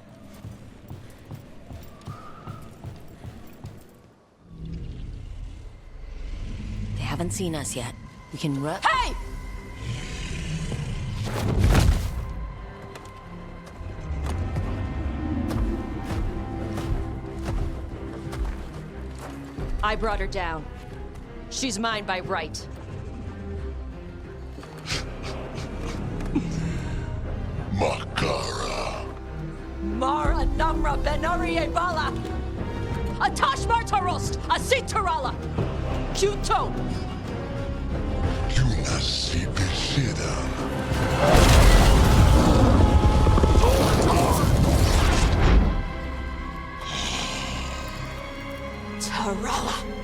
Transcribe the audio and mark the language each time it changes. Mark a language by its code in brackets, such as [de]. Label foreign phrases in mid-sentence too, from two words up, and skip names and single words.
[en] They haven't seen us yet. We can run. Hey! I brought her down. She's mine by right. Makara. Mara Namra Benari Bala! Atashmar Tarost! Asitarala! Kuto! Yunasi Bishida. Tarala!